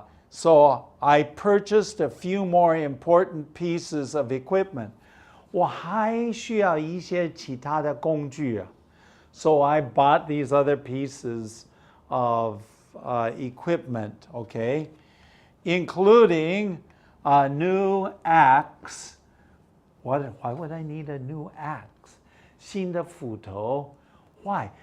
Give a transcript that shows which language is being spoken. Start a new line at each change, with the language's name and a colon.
English: So I purchased a few more important pieces of equipment.
Chinese: 我还需要一些其他的工具啊.
English: So I bought these other pieces of equipment, okay, including a new axe. Why would I need a new axe?
Chinese: 新的斧头.Why?